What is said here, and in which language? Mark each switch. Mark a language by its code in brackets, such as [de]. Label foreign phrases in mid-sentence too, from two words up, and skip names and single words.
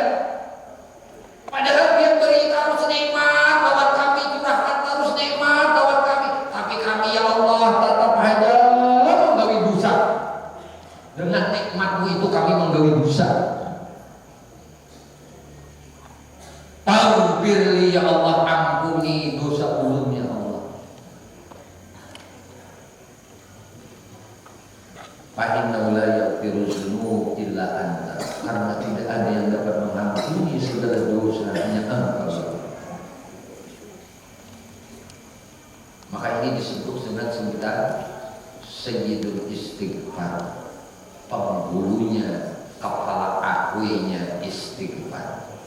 [bjn] Padahal pian beri terus nikmat lawan kami, curahkan terus nikmat lawan kami. Tapi kami ya Allah tetap ada menggawi dosa. Dengan nikmatmu itu kami menggawi dosa. [ar] فاغفر لي يا الله, [bjn] ampuni dosa ulun ya Allah. [ar] فإنه لا يغفر الذنوب إلا أنت. [id] Karena tidak ada yang dapat mengampuni segala dosa hanya Engkau. Maka ini disebut dengan sebutan Sayyidul Istighfar, penghulunya, kepala akuinya istighfar.